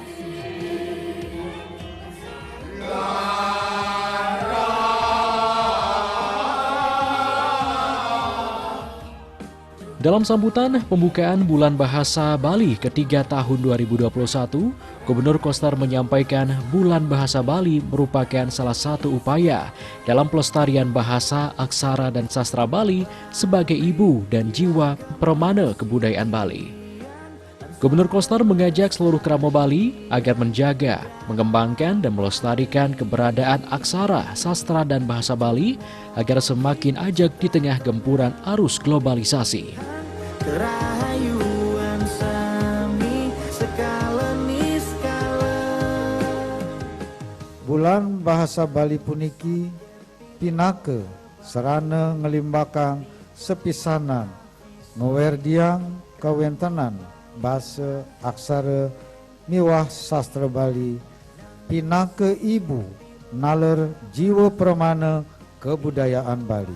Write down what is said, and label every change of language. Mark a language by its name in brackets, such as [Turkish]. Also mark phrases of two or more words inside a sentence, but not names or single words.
[Indonesian] Dalam sambutan pembukaan Bulan Bahasa Bali ketiga tahun 2021, Gubernur Koster menyampaikan Bulan Bahasa Bali merupakan salah satu upaya dalam pelestarian bahasa, aksara, dan sastra Bali sebagai ibu dan jiwa permana kebudayaan Bali. Gubernur Koster mengajak seluruh Krama Bali agar menjaga, mengembangkan, dan melestarikan keberadaan aksara, sastra, dan bahasa Bali agar semakin ajak di tengah gempuran arus globalisasi. [Balinese] Kerahayuan sami skala niskala. Bulan bahasa Bali puniki pinake serana ngelimbakang sepisanan ngawerdiang kawentenan bahasa aksara miwah sastra Bali pinake ibu naler jiwa permana kebudayaan Bali.